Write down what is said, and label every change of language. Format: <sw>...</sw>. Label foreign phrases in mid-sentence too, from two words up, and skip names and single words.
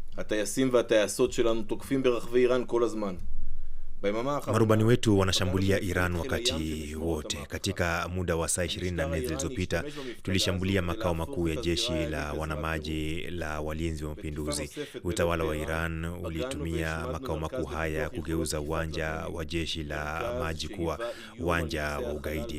<he>הטייסים והטייסות שלנו תוקפים ברחבי איראן כל הזמן.</he> <sw>Marubani wetu wanashambulia Iran wakati wote. Katika muda wa saa 24 zilizopita tulishambulia makao makuu ya jeshi la wanamaji la walinzi wa mapinduzi. Utawala wa Iran ulitumia makao makuu haya kugeuza uwanja wa jeshi la maji kuwa uwanja wa ugaidi.</sw>